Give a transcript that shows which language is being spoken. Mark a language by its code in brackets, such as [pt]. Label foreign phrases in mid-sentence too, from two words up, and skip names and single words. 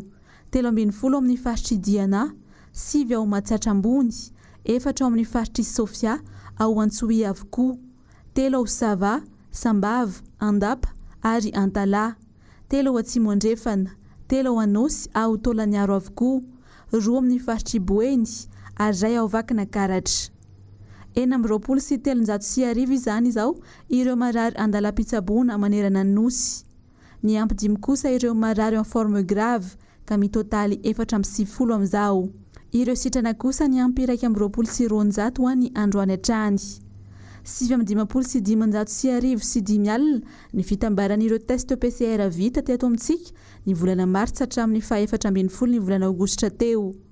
[mg] 17 amin'ny faritry Diana, 9 ao Matsatra Ambony, 4 ao amin'ny faritry Sofia, ao Antsoia avokoa, 3 ao Sava, Sambava, Andapa ary Antala, 3 ao Atsimondrefana, 3 ao Anosy ao Tolaniaro avokoa, 2 amin'ny faritry Boeny ary 2 ao Vakina Karatra. 420 sy 310 izany izao ireo marary Andala-Pitsabona manerana ny nosy. Ny ampy 10 kosa ireo marary [fr] en forme grave [mg] ka mitotaly 470 amin'izao. Ireo sitrana kosa ny ampy 120 sy 200 ho any androany hatrany. 720 sy 510 sy 5 alina ny fitambaran'ireo test PCR vita teto amintsika ny volana Martsa hatramin'ny 14 ny volana Aogositra teo.